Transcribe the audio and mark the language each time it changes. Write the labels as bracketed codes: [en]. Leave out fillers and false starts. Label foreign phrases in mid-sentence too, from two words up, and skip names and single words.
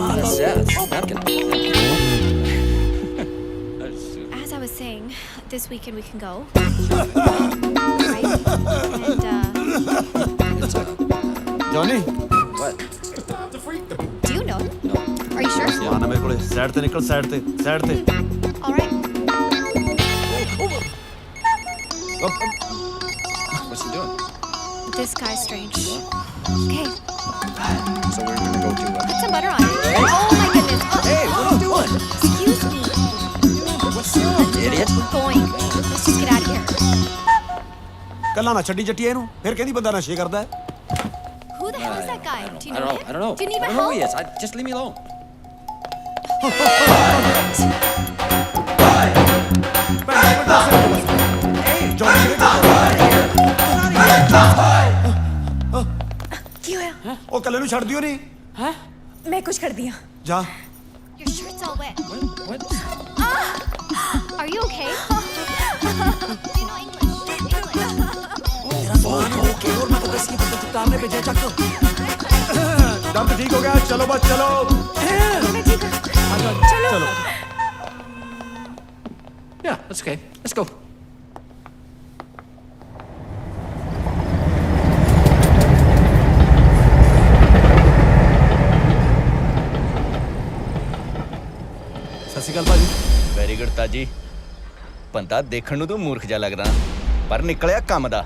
[en] That's napkin. As I was saying, this weekend we can go. Right? And, ਜੌਨੀ What? do you know? No. Are you sure? [pa] ਆਣਾ ਮੇਰੇ ਕੋਲੇ। ਸਾਈਡ ਤੇ ਨਿਕਲ, ਸਾਈਡ ਤੇ, ਸਾਈਡ ਤੇ। [en] All right. What's he doing? This guy's strange. Okay, So we're gonna go to. put some butter on it. Oh my goodness. Oh, Hey, what are you doing? excuse me. What's wrong, idiot? We're going. Let's just get out of here. [pa] ਕੱਲਾ ਨਾ ਛੱਡੀ ਜੱਟੀ ਇਹਨੂੰ। ਫਿਰ ਕਹਿੰਦੀ ਬੰਦਾ ਨਸ਼ੇ ਕਰਦਾ ਹੈ। [en] Who the hell is that guy? Do you I know don't him? know. I don't know. Do you need I my don't know who he help? is. Just leave me alone. [pa] ਕੀ ਹੋਇਆ? ਉਹ ਕੱਲੇ ਨੂੰ ਛੱਡ ਦਿਓ ਨਹੀਂ। ਹੈ ਮੈਂ ਕੁਝ ਕਰਦੀ ਹਾਂ। ਜਾ। [en] Your shirt's all wet. What? Are you okay? Do you know English? [pa] ਦਰਦ ਠੀਕ ਹੋ ਗਿਆ। ਚਲੋ ਬਸ ਚਲੋ। ਮੈਂ ਠੀਕ ਹਾਂ। ਚਲੋ। [en] Yeah, that's okay. Let's go. [pa] ਸਤਿ ਸ਼੍ਰੀ ਅਕਾਲ ਭਾਜੀ। [en] very good [pa] ਤਾਜੀ। ਬੰਦਾ ਦੇਖਣ ਨੂੰ ਤੂੰ ਮੂਰਖ ਜਿਹਾ ਲੱਗਦਾ, ਪਰ ਨਿਕਲਿਆ ਕੰਮ ਦਾ।